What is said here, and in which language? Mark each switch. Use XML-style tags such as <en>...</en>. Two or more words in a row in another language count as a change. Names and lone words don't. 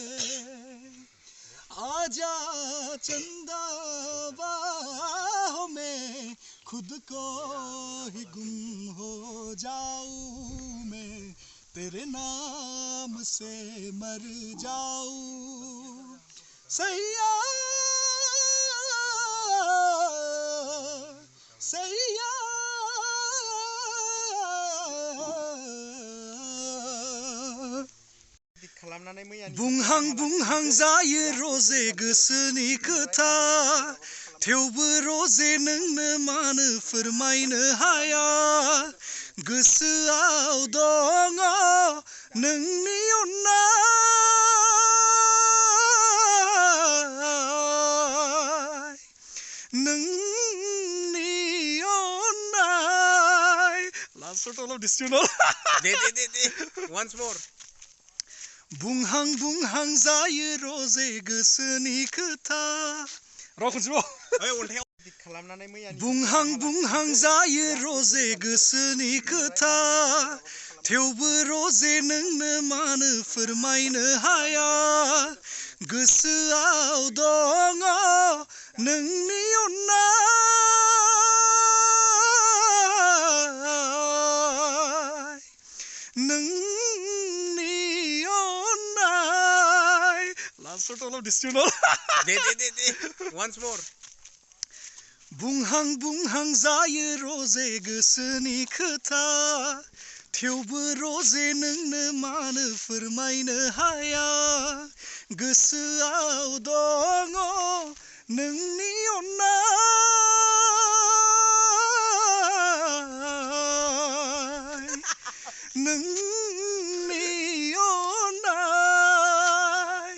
<hi>आजा चंदा बाहों में खुद को ही गुम हो जाऊं मैं, तेरे नाम से मर जाऊं।</hi> <brx>सैया सैया बुंहां बुंहां जायो रजे गोसोनि खोथा, थेवबो रजे नोंनो मानो फोरमायनो हाया। गोसोआव दङ नोंनि अननाय, नोंनि अननाय।</brx> <en>Last part all of this, you know. Once more.</en> <brx>बुंहां बुंहां जायो रजे गोसोनि खोथा। र' खनसेबाव। बुंहां बुंहां जायो रजे गोसोनि खोथा, थेवबो रजे नोंनो मानो फोरमायनो हाया। गोसोआव दङ नोंनि अननाय, नोंनि अननाय।</brx> <en>Last part all of this, you know. Once more.</en> <brx>बुंहां बुंहां जायो रजे गोसोनि खोथा, थेवबो रजे नोंनो मानो फोरमायनो हाया। गोसोआव दङ नोंनि अननाय, नोंनि अननाय।</brx>